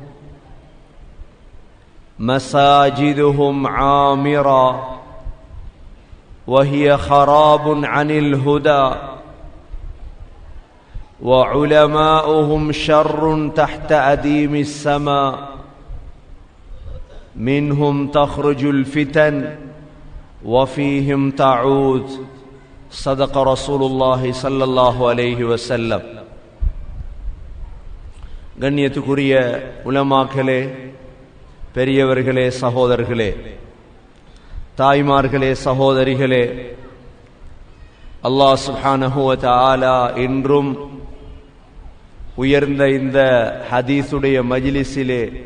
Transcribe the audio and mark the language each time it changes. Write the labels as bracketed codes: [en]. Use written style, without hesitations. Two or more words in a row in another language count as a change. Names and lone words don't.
[ar] مساجدهم عامرة وهي خراب عن الهدى، وعلماؤهم شر تحت أديم السماء، منهم تخرج الفتن وفيهم تعود. صدق رسول الله صلى الله عليه وسلم. [ta] கண்ணியத்துக்குரிய உலமாக்களே, பெரியவர்களே, சகோதரர்களே, தாய்மார்களே, சகோதரிகளே, [ar] الله سبحانه وتعالى [ta] இன்றும் உயர்ந்த இந்த ஹதீஸுடைய மஜ்லிஸிலே